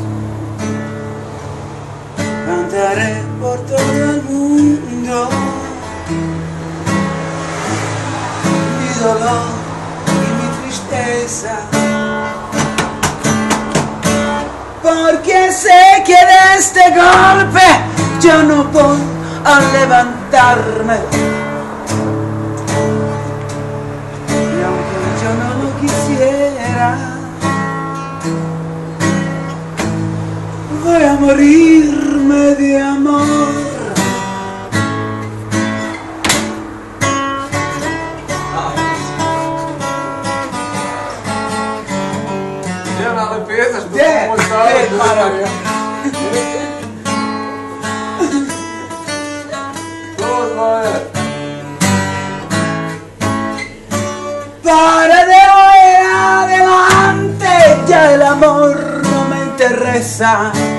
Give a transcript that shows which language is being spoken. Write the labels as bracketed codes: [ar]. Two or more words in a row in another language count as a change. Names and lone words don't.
[es] Cantaré por todo el mundo mi dolor y mi tristeza, porque sé que de este golpe yo no voy a levantarme. Y aunque yo no lo quisiera, voy a morirme de amor. [sr] Ali pjesaš tu Gdje? [es] Para de hoy en adelante ya el amor no me interesa.